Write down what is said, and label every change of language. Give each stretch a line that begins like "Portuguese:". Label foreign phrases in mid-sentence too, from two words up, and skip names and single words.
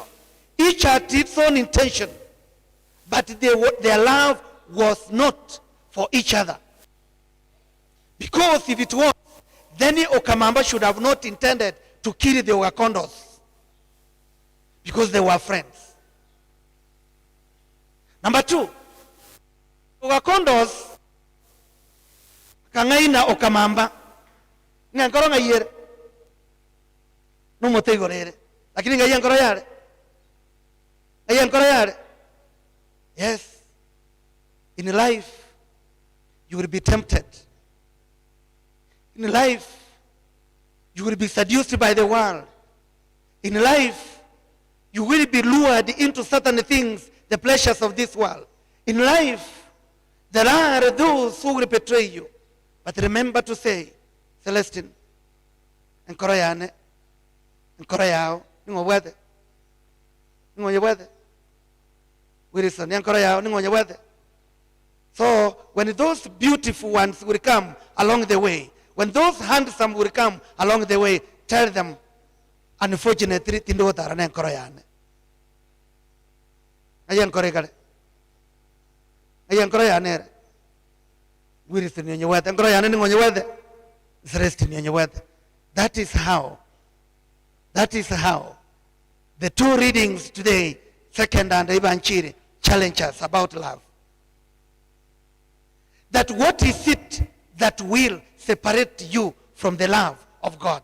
English: Each had its own intention, but their love was not for each other. Because if it was, then Okamamba should have not intended to kill the Ogakondos, because they were friends. Number two,
Gusii: Ogakondos kangaina Okamamba ngankoro ngayere no motegorere lakini ngayankoro yare.
English: Yes, in life you will be tempted. In life you will be seduced by the world. In life you will be lured into certain things, the pleasures of this world. In life there are those who will betray you. But remember to say,
Gusii: Celestine, enkoro yane, enkoro yao, ningo wede. Wilson, enkoro yao, ningo wede.
English: So when those beautiful ones will come along the way, when those handsome will come along the way, tell them, unfortunately,
Gusii: tindo tarane enkoro yane. Enkoro yane. Enkoro yane.
English: That is how the two readings today, second and Ibanchiri, challenge us about love. That what is it that will separate you from the love of God?